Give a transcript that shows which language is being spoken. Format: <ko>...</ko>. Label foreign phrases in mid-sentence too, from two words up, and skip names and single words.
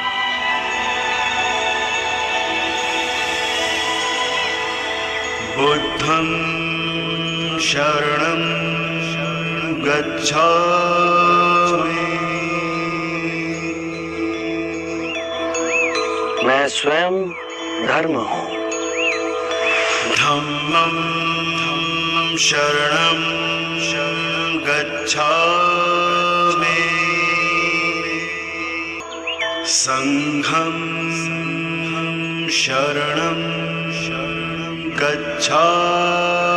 <pi>बुद्धं शरणं गच्छामि।</pi> <hi>मैं स्वयं धर्म हूं।</hi> <pi>धम्मं शरणं गच्छामि। संघं शरणं गच्छामि</pi>